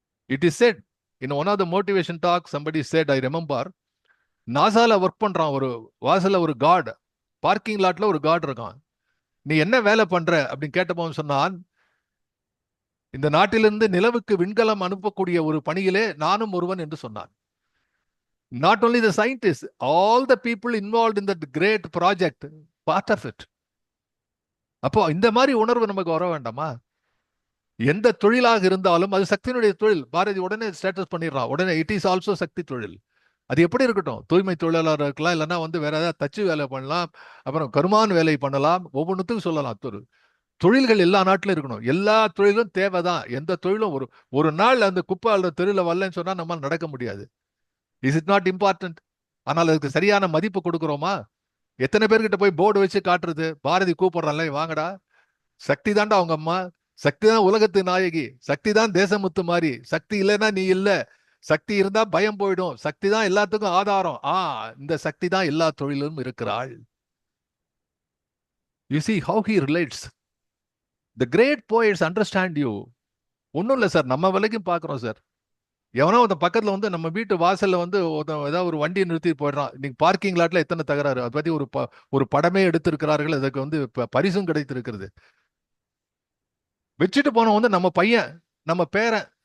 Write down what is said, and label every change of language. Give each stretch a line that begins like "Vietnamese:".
English: it is set in one of the motivation talks, somebody said, I remember,
Tamil: நாசால work பண்றான், ஒரு வாசல்ல ஒரு card, parking லாட்ல ஒரு card இருக்கான். நீ என்ன வேலை பண்ற அப்படின்னு கேட்டப்போ சொன்னான், இந்த நாட்டிலிருந்து நிலவுக்கு விண்கலம் அனுப்பக்கூடிய ஒரு பணியிலே நானும் ஒருவன் என்று சொன்னான்.
English: Not only the scientists, all the people involved in that great project, part of it.
Tamil: அப்போ இந்த மாதிரி உணர்வு நமக்கு வர வேண்டாமா? எந்த தொழிலாக இருந்தாலும் அது சக்தியினுடைய தொழில். பாரதி உடனே ஸ்டேட்டஸ் பண்ணிடுறான், உடனே
English: it is also
Tamil: சக்தி தொழில். அது எப்படி இருக்கட்டும், தூய்மை தொழிலாளர் இருக்கலாம், இல்லைன்னா வந்து வேற ஏதாவது தச்சு வேலை பண்ணலாம், அப்புறம் கருமான் வேலை பண்ணலாம், ஒவ்வொன்றுத்துக்கும் சொல்லலாம். தொழில்கள் எல்லா நாட்டிலும் இருக்கணும். எல்லா தொழிலும் தேவைதான். எந்த தொழிலும் ஒரு நாள் அந்த குப்பை அல்ல தெருவில் வரலன்னு சொன்னா நம்மளால நடக்க முடியாது.
English: Is it not important?
Tamil: ஆனால் அதுக்கு சரியான மதிப்பு கொடுக்குறோமா? எத்தனை பேர்கிட்ட போய் போர்டு வச்சு காட்டுறது? பாரதி கூப்பிடுறான்ல, வாங்கடா, சக்தி தாண்டா அவங்க அம்மா, சக்தி தான் உலகத்து நாயகி, சக்தி தான் தேசமுத்து மாதிரி, சக்தி இல்லைன்னா நீ இல்ல, சக்தி இருந்தா பயம் போயிடும், சக்தி தான் எல்லாத்துக்கும் ஆதாரம். இந்த சக்தி தான் எல்லா தொழிலும் இருக்கிறாள்.
English: You see how he relates. The great poets understand you.
Tamil: ஒன்றும் இல்லை சார், நம்ம விலைக்கும் பார்க்குறோம் சார். எவனோ ஒருத்தன் பக்கத்தில் வந்து நம்ம வீட்டு வாசல்ல வந்து ஏதாவது ஒரு வண்டியை நிறுத்தி போயிடுறான். இன்னைக்கு பார்க்கிங் லாட்ல எத்தனை தகராறு, அதை பத்தி ஒரு படமே எடுத்திருக்கிறார்கள். அதுக்கு வந்து பரிசும் கிடைத்திருக்கிறது. வச்சுட்டு போனோம் வந்து நம்ம பையன், நம்ம பேரன்.